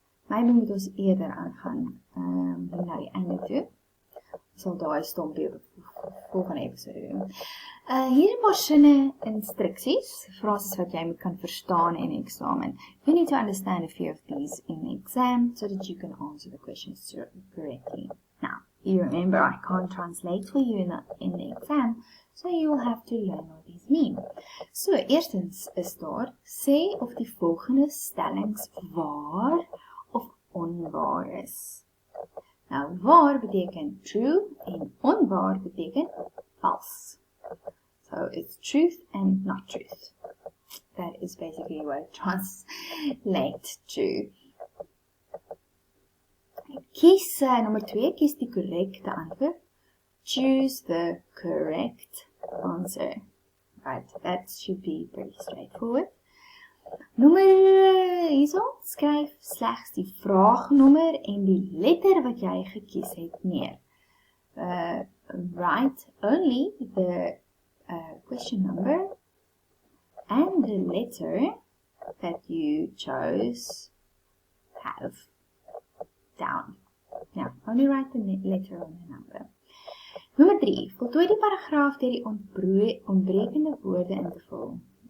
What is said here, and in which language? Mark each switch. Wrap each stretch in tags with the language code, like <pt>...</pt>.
<af>Maybe moet ons eerder aangaan na die einde toe. Ons sal daai stompie volgende episode doen. Hier 'n paar sinne instruksies, frases wat jy moet kan verstaan in eksamen.</af> <en>You need to understand a few of these in the exam so that you can answer the questions correctly. Now, you remember I can't translate for you in the exam, so you will have to learn what these mean.</en> <af>So, eerstens is daar, sê of die volgende stellings waar of onwaar is. Nou, waar beteken true en onwaar beteken false.</af> <en>So it's truth and not truth. That is basically what it translates to.</en> <af>Kies nummer 2, kies die korrekte antwoord.</af> <en>Choose the correct answer. Right, that should be pretty straightforward.</en> <af>Hierso, skryf slegs die vraagnommer en die letter wat jy gekies het neer.</af> <en>Write only the question number and the letter that you chose have down. Now, only write the letter on the number.</en> <af>Nommer 3. Voltooi die paragraaf deur die ontbrekende woorde in te vul.</af>